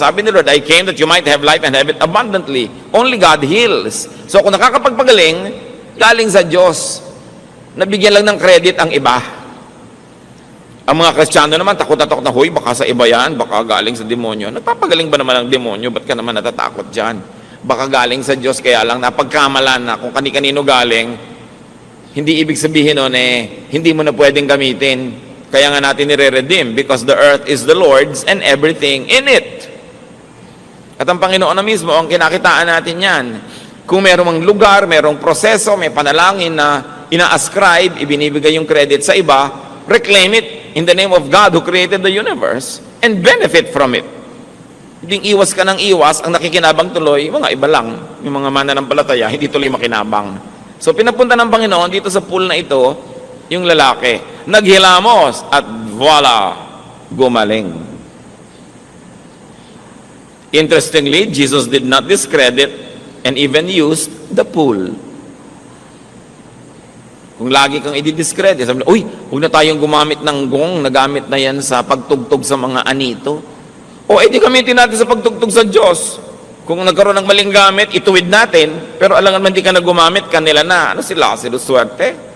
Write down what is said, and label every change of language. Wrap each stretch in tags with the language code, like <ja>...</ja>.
<tl>Sabi ni</tl> <en>Lord, I came that you might have life and have it abundantly. Only God heals.</en> <tl>So kung nakakapagpagaling, galing sa Diyos. Nabigyan lang ng credit ang iba. Ang mga Kristiyano naman, takot na takot na, huy, baka sa iba yan, baka galing sa demonyo. Nagpapagaling ba naman ang demonyo? Ba't ka naman natatakot dyan? Baka galing sa Diyos, kaya lang napagkamalan na kung kani-kanino galing, hindi ibig sabihin nun hindi mo na pwedeng gamitin. Kaya nga natin nire-redeem</tl> <en>because the earth is the Lord's and everything in it.</en> <tl>At ang Panginoon na mismo, ang kinakitaan natin yan. Kung merong lugar, merong proseso, may panalangin na ina-ascribe, ibinibigay yung credit sa iba,</tl> <en>reclaim it in the name of God who created the universe and benefit from it.</en> <tl>Hindi iwas ka ng iwas, ang nakikinabang tuloy, mga iba lang, yung mga mananampalataya, hindi tuloy makinabang. So pinapunta ng Panginoon dito sa pool na ito, yung lalaki, naghilamos at voila, gumaling.</tl> <en>Interestingly, Jesus did not discredit and even used the pool.</en> <tl>Kung lagi kang i-discredit, sabi na, uy, huwag na tayong gumamit ng gong, nagamit na yan sa pagtugtog sa mga anito. O edi gamitin natin sa pagtugtog sa Diyos. Kung nagkaroon ng maling gamit, ituwid natin, pero alam naman di ka na gumamit, kanila na. Ano sila? Sila swerte.</tl>